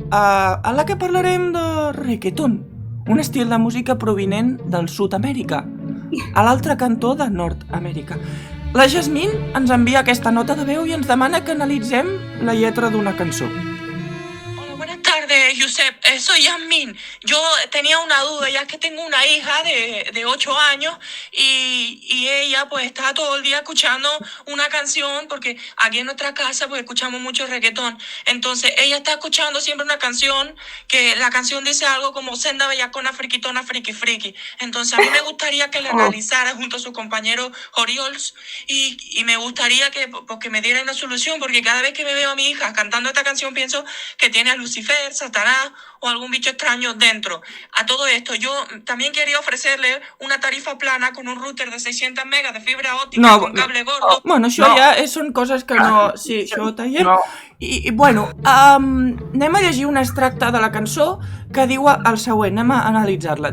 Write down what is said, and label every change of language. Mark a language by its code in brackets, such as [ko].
[ca] En la que parlarem de reggaeton, un estil de música provinent del Sud-amèrica, a l'altre cantó de Nord-amèrica. La Jasmine ens envia aquesta nota de veu i ens demana que analitzem la lletra d'una cançó. [es] Buenas tardes, Josep. Soy Yasmin. Yo tenía una duda, ya que tengo una hija de 8 años y ella pues está todo el día escuchando una canción, porque aquí en nuestra casa pues escuchamos mucho reggaetón. Entonces ella está escuchando siempre una canción que la canción dice algo como senda bellacona, friquitona, friki friki. Entonces a mí me gustaría que la analizara junto a su compañero Oriols y me gustaría que me diera una solución, porque cada vez que me veo a mi hija cantando esta canción pienso que tiene a Lucifer, Satanás o algún bicho extraño dentro. A todo esto, yo también quería ofrecerle una tarifa plana con un router de 600 megas de fibra óptica con cable gordo. [ca] Bueno, això ja són coses que no... Sí, això ho tallem. I bueno, anem a llegir un extracte de la cançó que diu el següent, anem a analitzar-la.